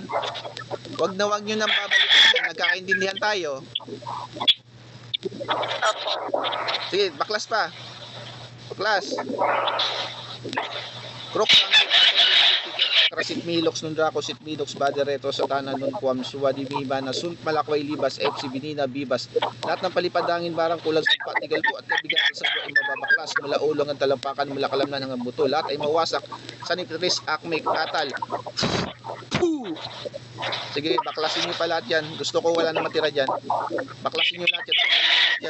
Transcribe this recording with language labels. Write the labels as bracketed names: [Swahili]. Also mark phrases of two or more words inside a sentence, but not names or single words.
[Filipino] Wag nyo nang babalikan yan. Nagkakaintindihan tayo. Opo. Sige, baklas pa. Baklas. Krok Krasit Milox nun Draco Sit Milox Badereto sa tanan nun Kuam Suwadi Miba na Sunt Malakway Libas FC Binina Bibas lahat ng palipadangin barang kulag sumpa tigal ko at kabigatan sa buhay mababaklas mula ulong ang talampakan mula kalamnan hanggang buto lahat ay mawasak sanitris akme katal. Puh! Sige, baklasin nyo pa lahat yan. Gusto ko wala na matira dyan. Baklasin nyo lahat yan.